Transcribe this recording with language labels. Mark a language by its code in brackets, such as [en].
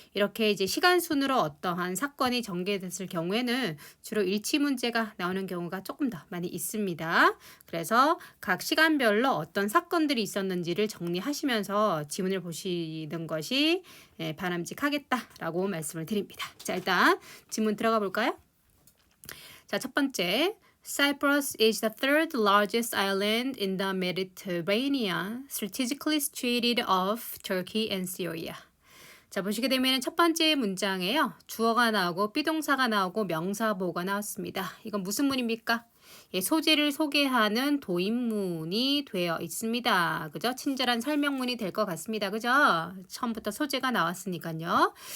[ko] 이렇게 이제 시간 순으로 어떠한 사건이 전개됐을 경우에는 주로 일치 문제가 나오는 경우가 조금 더 많이 있습니다. 그래서 각 시간별로 어떤 사건들이 있었는지를 정리하시면서 지문을 보시는 것이 바람직하겠다라고 말씀을 드립니다. 자, 일단 지문 들어가 볼까요? 자, 첫 번째. [en] Cyprus is the third largest island in the Mediterranean, strategically situated off Turkey and Syria. [ko] 자, 보시게 되면 첫 번째 문장에요. 주어가 나오고 비동사가 나오고 명사보가 나왔습니다. 이건 무슨 문입니까? 예, 소재를 소개하는 도입문이 되어 있습니다. 그죠? 친절한 설명문이 될 것 같습니다. 그죠? 처음부터 소재가 나왔으니까요.